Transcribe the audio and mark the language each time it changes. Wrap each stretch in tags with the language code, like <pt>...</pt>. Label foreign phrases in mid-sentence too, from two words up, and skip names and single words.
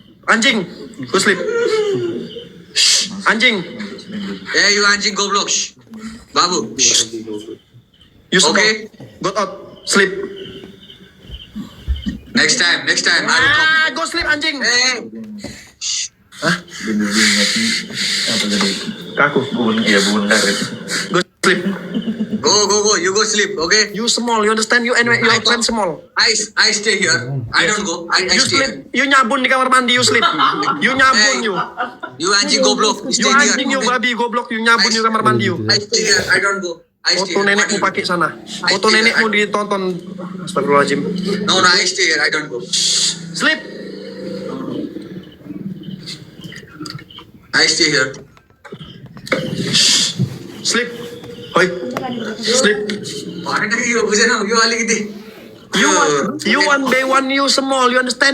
<id>Anjing,</id> <en>go sleep.</en> <id>Anjing.</id> <en>Hey, you</en> <id>anjing goblok. Babu.</id> <en>You small. Okay. Go out. Sleep. Next time, I will come. Go sleep anjing. Hey. Kaku. Go sleep. Go. You go sleep, okay? You small. You understand? You and your friend small. I stay here. I don't go. I You stay sleep. here. You</en> <id>nyabun di kamar mandi.</id> <en>You sleep. You nyabun Hey. you.</en> <id>You anjing goblok.</id> <en>You Stay here.</en> <id>anjing you babi goblok. You nyabun di kamar mandi you.</id> <en>I stay here. I don't go. I stay</en> <id>Foto</id> <en>here.</en> <id>nenekmu pakai sana. Foto</id> <en>stay</en> <id>nenekmu</id> <en>here.</en> <id>ditonton.</id> <ar>Astagfirullahaladzim.</ar> <en>No, I stay here. I don't go. Sleep. I stay here. Sleep. Hoi. Sleep. You alikiti. You one by one you small. You understand?</en>